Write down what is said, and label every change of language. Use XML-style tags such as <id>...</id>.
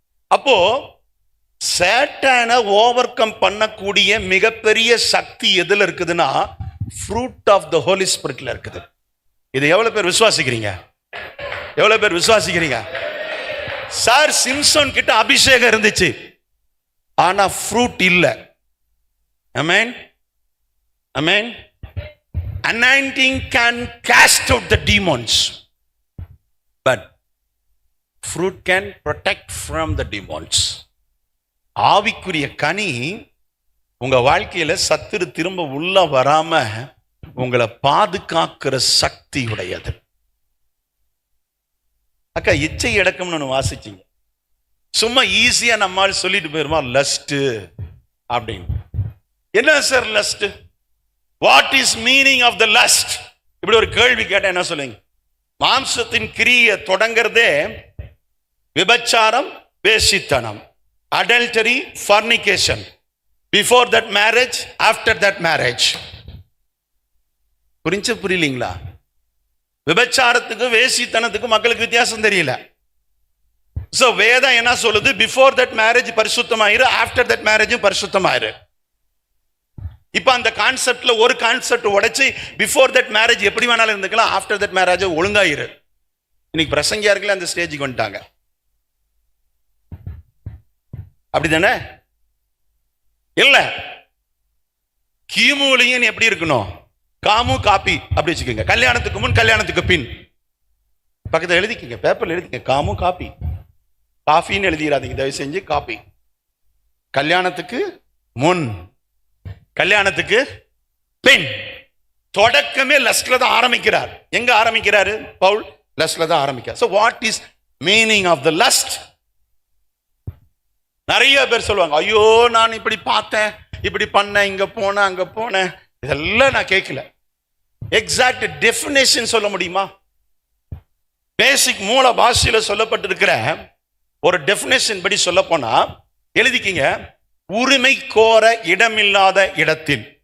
<ta>அப்போ சேட்டானை over come பண்ணக்கூடிய மிகப்பெரிய சக்தி எதுல இருக்குதுன்னா ஃப்ரூட் ஆஃப் த ஹோலி ஸ்பிரிட்ல இருக்குது. இது எவ்வளவு பேர் விசுவாசிக்கிறீங்க? எவ்வளவு பேர் விசுவாசிக்கிறீங்க? சார், சிம்சன் கிட்ட அபிஷேகம் இருந்துச்சு, ஆனா ஃப்ரூட் இல்ல. ஆமென், ஆமென்.</ta> <en>Anointing can cast out the demons, but fruit can protect from the demons.</en> <ta>ஆவிக்குரிய கனி உங்க வாழ்க்கையில சத்துரு திரும்ப உள்ள வராம உங்களை பாதுகாக்கிற சக்தி உடையது. அக்கா, இச்சை அடக்கம்னு ஒன்று வாசிச்சிங்க. சும்மா ஈஸியா நம்மால் சொல்லிட்டு போயிருமா லஸ்ட் அப்படின்னு. என்ன sir</ta> <en>Lust? What is meaning of the lust?</en> <ta>இப்படி ஒரு கேள்வி கேட்டா என்ன சொல்லுங்க? மாம்சத்தின் கிரியை தொடங்கிறதே விபச்சாரம், வேசித்தனம்,</ta> <en>adultery, fornication, before that marriage,</en> <ta>after that marriage. புரியலீங்களா? விபச்சாரத்துக்கு வேசித்தனத்துக்கு மக்களுக்கு வித்தியாசம் தெரியல. சோ வேதம் என்ன சொல்லுது?</ta> <en>Before that marriage பரிசுத்தமாயிரு, after that marriage பரிசுத்தமாயிரு.</en> <ta>இப்ப அந்த கான்செப்ட்ல ஒரு கான்செப்ட் உடைச்சு</ta> <en>before that marriage</en> <ta>எப்படி வேணாலும் இருந்துக்கலாம்,</ta> <en>after that marriage</en> <ta>ஒழுங்காயிரு. இன்னைக்கு பிரசங்கியார்களே அந்த ஸ்டேஜுக்கு வந்துட்டாங்க. அப்படிதானே? இல்ல, கிமுலையும் எப்படி இருக்கணும்? காமு காப்பி அப்படி வச்சுக்கோங்க. கல்யாணத்துக்கு முன், கல்யாணத்துக்கு பின். பக்கத்தில் எழுதிக்கங்க, பேப்பர்ல எழுதிக்கங்க. காமு காப்பி, காஃபின்னு எழுதிடாதீங்க தயவு செஞ்சு. காப்பி கல்யாணத்துக்கு முன், கல்யாணத்துக்கு பின். தொடக்கமே லஸ்ட்ல தான் ஆரம்பிக்கிறார். எங்க ஆரம்பிக்கிறாரு பவுல்? லஸ்ட்ல தான் ஆரம்பிக்கிறார்.</ta> <en>So what is meaning of the lust?</en> <ta>நிறைய பேர் சொல்லுவாங்க, ஐயோ நான் இப்படி பார்த்தேன், இப்படி பண்ணேன், இங்க போனேன், அங்க போனேன். இதெல்லாம் நான் கேட்கல. எக்ஸாக்ட் டெஃபினேஷன் சொல்ல முடியுமா? பேசிக் மூல பாஷையில சொல்லப்பட்டிருக்கிற ஒரு டெஃபினேஷன் படி சொல்ல போனா எழுதிக்கிங்க, உரிமை கோர இடமில்லாத இடத்தில்.</ta>